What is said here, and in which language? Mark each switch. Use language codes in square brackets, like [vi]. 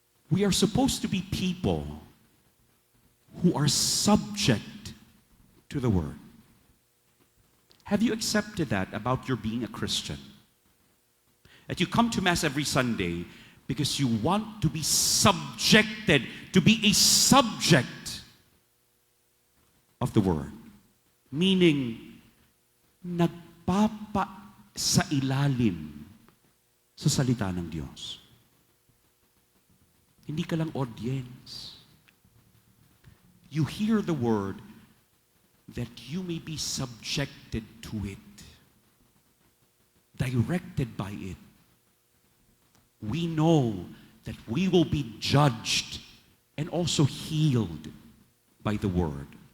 [en] We are supposed to be people who are subject to the Word. Have you accepted that about your being a Christian? That you come to Mass every Sunday because you want to be subjected, to be a subject of the Word. [tl] Meaning, nagpapa sa ilalim sa salita ng Diyos. Hindi ka lang audience. [en] You hear the Word that you may be subjected to it. directed by it, we know that we will be judged and also healed by the Word.